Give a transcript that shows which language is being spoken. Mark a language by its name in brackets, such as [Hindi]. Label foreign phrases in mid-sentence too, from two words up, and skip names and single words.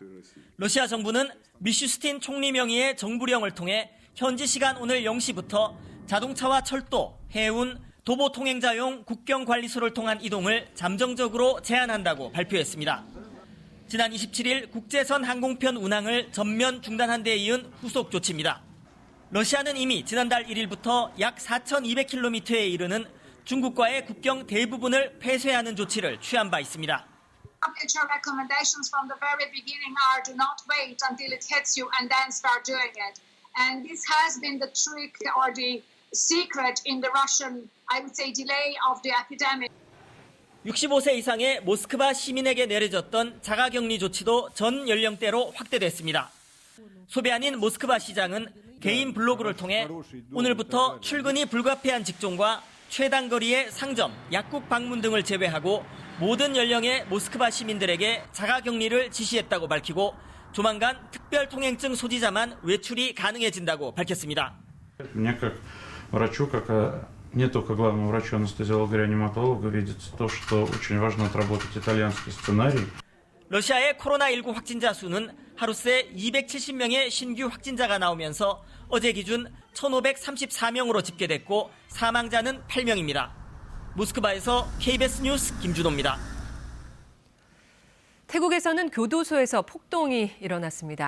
[Korean] 러시아 정부는 미슈스틴 총리 명의의 정부령을 통해 현지 시간 오늘 0시부터 자동차와 철도, 해운, 도보 통행자용 국경관리소를 통한 이동을 잠정적으로 제한한다고 발표했습니다. 지난 27일 국제선 항공편 운항을 전면 중단한 데 이은 후속 조치입니다. 러시아는 이미 지난달 1일부터 약 4,200km에 이르는 중국과의 국경 대부분을 폐쇄하는 조치를 취한 바 있습니다. [English] WHO recommendations from the very beginning are do not wait until it hits you and then start doing it. And this has been the trick or the secret in the Russian, I would say, delay of the epidemic. [Korean] 65세 이상의 모스크바 시민에게 내려졌던 자가격리 조치도 전 연령대로 확대됐습니다. 소비안인 모스크바 시장은 개인 블로그를 통해 오늘부터 출근이 불가피한 직종과 최단거리의 상점, 약국 방문 등을 제외하고 모든 연령의 모스크바 시민들에게 자가격리를 지시했다고 밝히고 조만간 특별통행증 소지자만 외출이 가능해진다고 밝혔습니다. [Russian] Не только главному врачу, анестезиологу, реаниматологу видится то, что очень важно отработать итальянский сценарий. [Korean] 러시아의 코로나19 확진자 수는 하루 새 270명의 신규 확진자가 나오면서 어제 기준 1,534명으로 집계됐고 사망자는 8명입니다. 모스크바에서 KBS 뉴스 김준호입니다. 태국에서는 교도소에서 폭동이 일어났습니다.